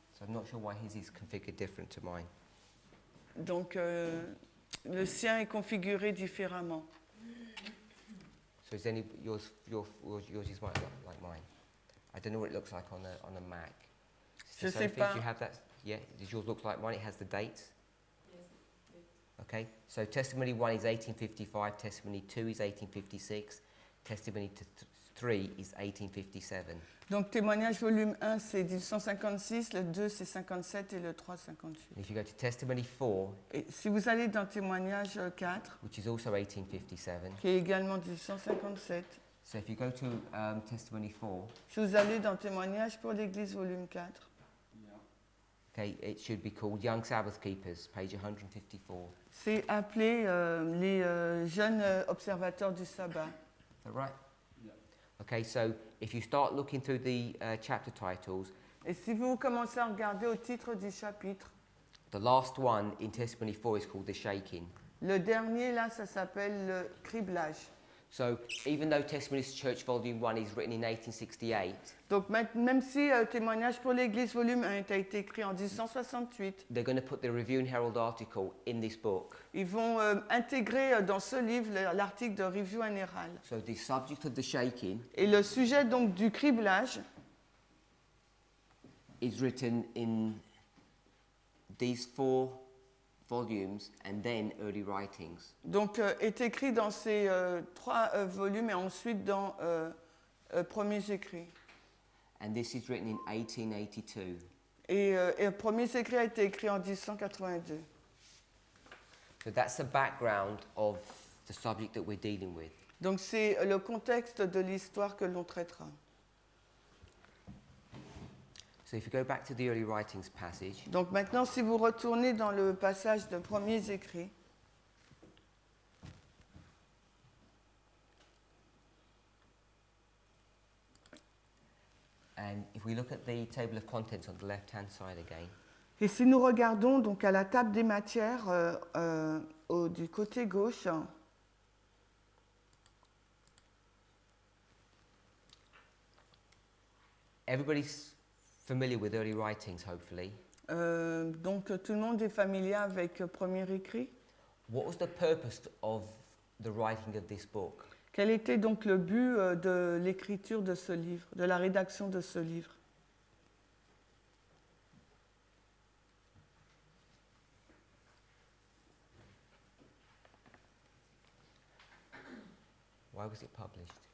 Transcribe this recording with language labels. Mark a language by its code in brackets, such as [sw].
[en] So I'm not sure why his is configured different to mine. [fr] Donc, le sien est configuré différemment. [en] So is any yours is like mine? I don't know what it looks like on a Mac. [fr] Je sais [en] Sophie, [fr] pas. [en] do you have that? Yeah. Does yours look like mine? It has the dates. Okay. So testimony 1 is 1855. Testimony 2 is 1856. Testimony 3 is 1857. [fr] Donc, témoignage volume 1, c'est 1856, le 2, c'est 57 et le 3, 58. [en] And if you go to testimony 4, [fr] Et si vous allez dans témoignage 4, [en] which is also 1857. [fr] qui est également 1857, [en] So if you go to testimony 4, [fr] si vous allez dans témoignage pour l'Église volume 4, [en] Okay, it should be called Young Sabbath Keepers, page 154. [fr] C'est appelé les jeunes observateurs du sabbat. [en] Is that right? Yeah. Okay, so if you start looking through the chapter titles, [fr] Et si vous commencez à regarder au titre du chapitre, [en] the last one in Testimony 4 is called the shaking. [fr] le dernier là, ça s'appelle le criblage. [en] So even though Testimonies Church Volume 1 is written in 1868, [fr] Donc même si Témoignage pour l'Église volume 1 a été écrit en 1868, [en] they're going to put the Review and Herald article in this book. [fr] ils vont intégrer dans ce livre l'article de Review and Herald. [en] So the subject of the shaking [fr] Et le sujet donc du criblage [en] is written in these 4 volumes and then early writings. [fr] donc, est écrit dans ces 3 volumes et ensuite dans Premiers écrits. [en] And this is written in 1882. [fr] Et Premiers écrits a été écrit en 1882. [en] So that's the background of the subject that we're dealing with. [fr] Donc c'est le contexte de l'histoire que l'on traitera. [en] So if you go back to the early writings passage, [fr] Donc maintenant, si vous retournez dans le passage de Premiers écrits, [en] and if we look at the table of contents on the left-hand side again, [fr] et si nous regardons donc à la table des matières du côté gauche, [en] everybody's familiar with early writings, hopefully. [fr] donc tout le monde est familier avec Premiers écrits. [en] What was the purpose of the writing of this book? [fr] Quel était donc le but de l'écriture de ce livre, de la rédaction de ce livre? [en] Why was it published?